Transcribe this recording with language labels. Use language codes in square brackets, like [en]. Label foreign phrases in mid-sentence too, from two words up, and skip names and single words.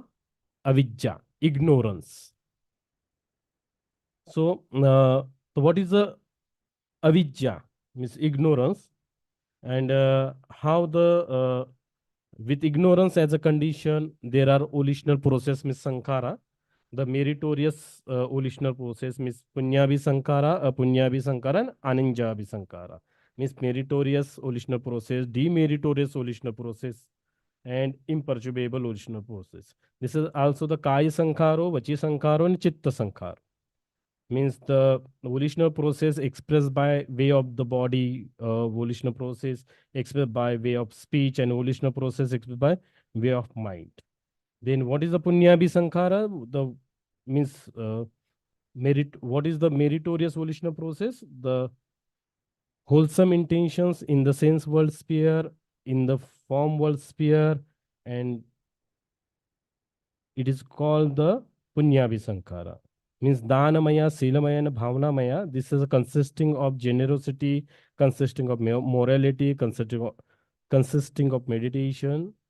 [en] Avidya, ignorance. So what is the avidya? Means ignorance. And how the with ignorance as a condition, there are volitional process, means sankhara. The meritorious volitional process means [pi] punyabhi sankhara, apunyabhi sankhara, and ananjabhi sankhara. [en] Means meritorious volitional process, demeritorious volitional process, and imperturbable volitional process. This is also the [pi] kaya sankharo, vachi sankharo, and chitta sankharo. [en] Means the volitional process expressed by way of the body, volitional process expressed by way of speech, and volitional process expressed by way of mind. Then what is the [pi] punyabhi sankhara? [en] The means merit. What is the meritorious volitional process? The wholesome intentions in the sense world sphere, in the form world sphere, and it is called the [pi] punyabhi sankhara. [en] Means [pi] danamaya, silamaya, and bhavanamaya. [en] This is consisting of generosity, consisting of morality, consisting of meditation,